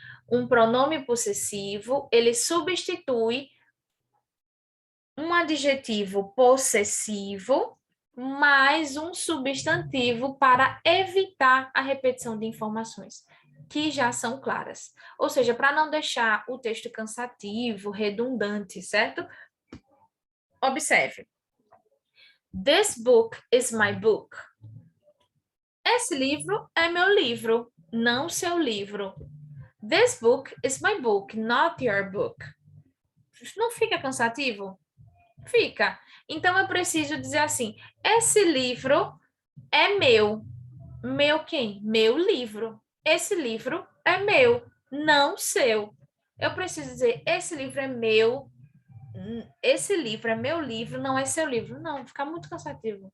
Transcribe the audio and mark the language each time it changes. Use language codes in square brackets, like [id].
[pt] Um pronome possessivo, ele substitui um adjetivo possessivo mais um substantivo para evitar a repetição de informações que já são claras. Ou seja, para não deixar o texto cansativo, redundante, certo? Observe. [en] This book is my book. [pt] Esse livro é meu livro, não seu livro. [en] This book is my book, not your book. [pt] Não fica cansativo? Fica. Então eu preciso dizer assim: esse livro é meu. Meu quem? Meu livro. Esse livro é meu, não seu. Eu preciso dizer: esse livro é meu. Esse livro é meu livro, não é seu livro. Não, fica muito cansativo.